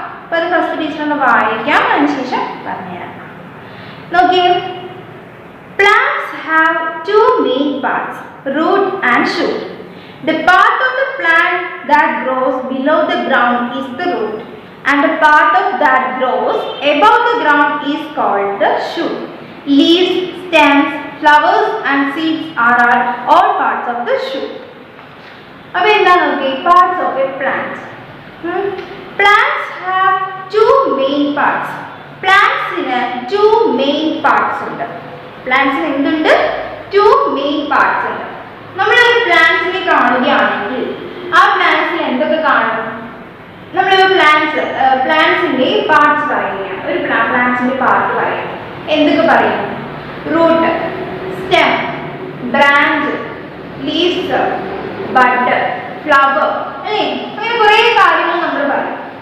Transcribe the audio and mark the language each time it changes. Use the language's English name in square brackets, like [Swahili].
[Malayalam] അപ്പൊ അത് ഫസ്റ്റ് ടീച്ചറൊന്ന് വായിക്കാം, അതിനുശേഷം പറഞ്ഞുതരാം. നോക്കിയേ, [English] plants have two main parts, root and shoot. The part of the plant that grows below the ground is the root, and the part of that grows above the ground is called the shoot. Leaves, stems, flowers and seeds are all parts of the shoot. [Malayalam] അപ്പോൾ എന്താ നോക്കി, [English] parts of a plant. Plants have two main parts. Plantsന് two main parts [Malayalam] ഉണ്ട്. പ്ലാന്റ്സിന് എന്തുണ്ട്, [English] two main parts [Malayalam] ഉണ്ട്. നമ്മളൊരു പ്ലാന്റ്സിനെ കാണുകയാണെങ്കിൽ ആ പ്ലാന്റ്സിൽ എന്തൊക്കെ കാണും, നമ്മളൊരു പ്ലാന്റ്സിന്റെ പാർട്സ് പറയുകയാണ്. ഒരു പ്ലാന്റ്സിന്റെ പാർട്ട് പറയാം, എന്തൊക്കെ പറയും, root, stem, branch, leaves, bud, flower അല്ലേ, അങ്ങനെ കുറേ കാര്യങ്ങൾ നമ്മൾ പറയും.